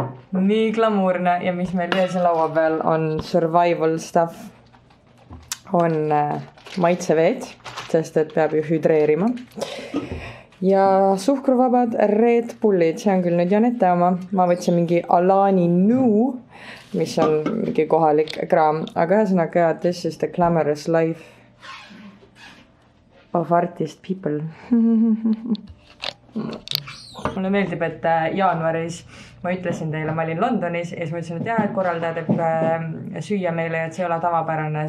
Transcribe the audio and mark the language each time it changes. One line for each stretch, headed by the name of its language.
Estonian: Nii glamuurne ja mis meil veel see laua peal on
English: survival stuff.
Estonian: On maitseveed, sest et peab ju hüdreerima. Ja suhkruvabad Red Bullid, see on küll nüüd Janette oma. Ma võtsin mingi Alani New, mis on mingi kohalik kraam. Aga ühesõnaga,
English: this is the glamorous life of artist people.
Estonian: Mulle meeldib, et jaanuaris ma ütlesin teile, ma olin Londonis ja siis ma ütlesin, et jah, et korraldaja teeb süüa meile ja et see ei ole tavapärane.